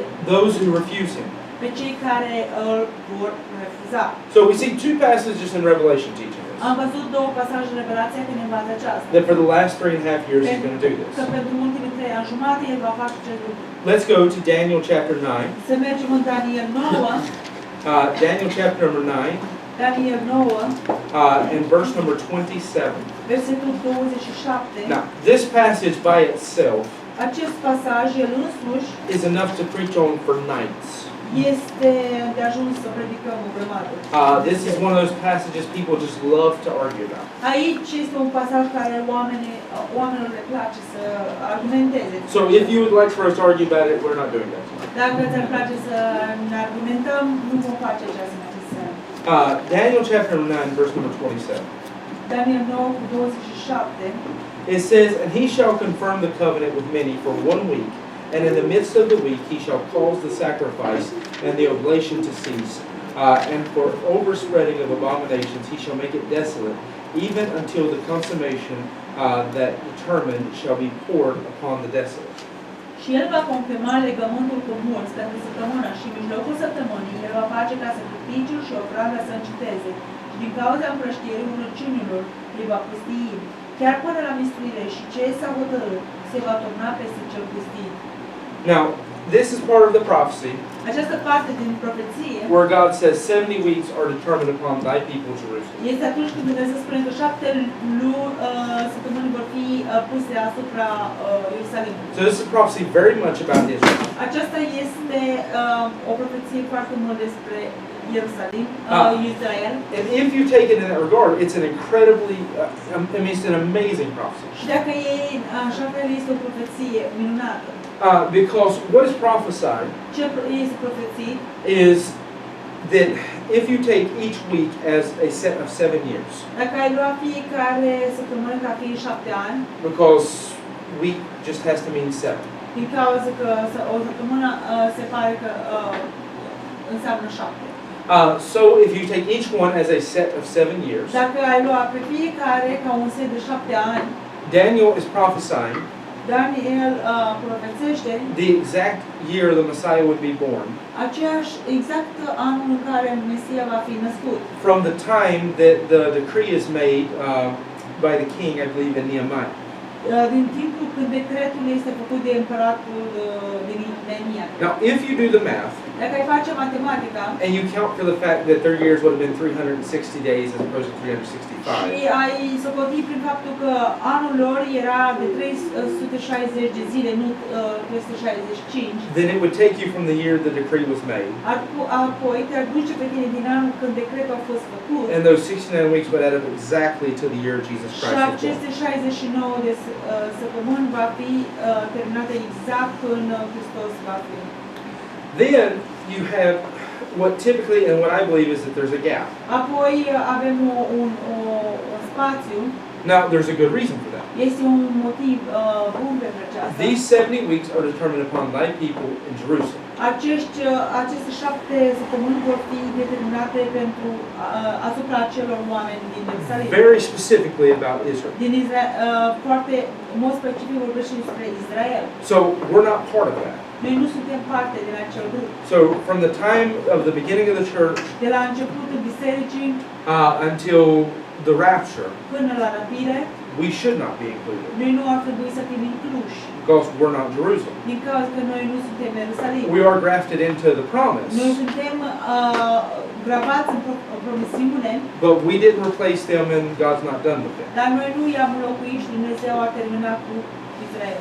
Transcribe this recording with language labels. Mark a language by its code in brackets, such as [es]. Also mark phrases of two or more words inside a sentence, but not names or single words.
[en] Those who refuse him. [ro] Pe cei care îl vor refuza. [en] So we see two passages in Revelation teaching us. [ro] Am văzut două pasaje în Revelația care ne învață aceasta. [en] That for the last 3.5 years he's going to do [ro] Că [en] this. [ro] pentru ultimii 3 ani jumate El va face acest lucru. [en] Let's go to Daniel chapter 9. [ro] Să mergem în Daniel 9, [en] Daniel chapter number 9 [ro] Daniel 9, [en] and verse number 27. [ro] versetul 27. [en] Now, this passage by itself [ro] Acest pasaj, el însuși, [en] is enough to preach on for nights. [ro] este de ajuns să predicăm o grămadă. [en] This is one of those passages people just love to argue about. [ro] Aici este un pasaj care oamenilor le place să argumenteze. [en] So if you would like for us to argue about it, we're not doing that. [ro] Dacă ți-ar place să ne argumentăm, nu vom face aceasta în acest seară. [en] Daniel chapter 9, verse number 27. [ro] Daniel 9, 27. [en] It says, "And he shall confirm the covenant with many for 1 week, and in the midst of the week he shall cause the sacrifice and the oblation to cease. And for overspreading of abominations he shall make it desolate, even until the consummation that determined shall be poured upon the desolate." [ro] Și el va confirma legământul cu mulți pentru săptămâna și în mijlocul săptămânii el va face ca sacrificiul și ofranda să înceteze. Și din cauza împrăștierii urăciunilor îi va pustii, chiar până la mistuire, și ce s-a hotărât se va turna peste cel pustit. [en] Now, this is part of the prophecy [ro] Această parte din profeție [en] where God says 70 weeks are determined upon thy people Jerusalem. [ro] este atunci când Dumnezeu spune că 7 săptămâni vor fi puse asupra Ierusalimului. [en] So this is a prophecy very much about Israel. [ro] Aceasta este o profeție foarte mult despre Ierusalim, Israel. [en] And if you take it in that regard, it's an incredibly, it's an amazing prophecy. [ro] Și dacă e așa fel, este o profeție minunată. [en] Because what is prophesied [ro] Ce este profeție? [en] is that if you take each week as a set of 7 years, [ro] Dacă ai lua fiecare săptămână ca fiind 7 ani, [en] because week just has to mean 7. [ro] din cauza că o săptămână se pare că înseamnă 7. [en] So if you take each one as a set of 7 years, [ro] Dacă ai lua pe fiecare ca un set de 7 ani, [en] Daniel is prophesying [ro] Daniel profețește [en] the exact year the Messiah would be born, [ro] exact anul în care Mesia va fi născut. [en] from the time that the decree is made by the king, I believe, in Nehemiah. [ro] din timpul când decretul este făcut de împăratul din Romanian. [en] Now, if you do the math, [ro] Dacă ai face matematica [en] and you count for the fact that their years would have been 360 days as opposed to 365, [ro] și ai socotit prin faptul că anul lor era de 360 de zile, nu 365, [en] then it would take you from the year the decree was made, [ro] apoi te aduce pe tine din anul când decretul a fost făcut [en] and those 69 weeks would add up exactly to the year Jesus [ro] și [en] Christ was born. [ro] aceste 69 de săptămâni va fi terminate exact când Hristos va fi. [en] Then you have what typically, and what I believe is that there's a gap. [ro] Apoi avem un spațiu. [en] Now, there's a good reason for that. [ro] Este un motiv bun pentru aceasta. [en] These 70 weeks are determined upon thy people in Jerusalem. [ro] Aceste 7 săptămâni vor fi determinate pentru asupra acelor oameni din Ierusalim. [en] Very specifically about Israel. [ro] Din Israel, foarte în mod specific vorbește despre Israel. [en] So we're not part of that. [ro] Noi nu suntem parte din acel grup. [en] So from the time of the beginning of the church [ro] De la începutul bisericii [en] until the rapture, [ro] până la răpire, [en] we should not be included [ro] noi nu ar trebui să fim incluși. [en] because we're not Jerusalem. [ro] Din cauza că noi nu suntem Ierusalim. [en] We are grafted into the promise, [ro] Noi suntem gravați în promisiune, [en] but we didn't replace them and God's not done with them. [ro] dar noi nu i-am înlocuit și Dumnezeu a terminat cu Israel.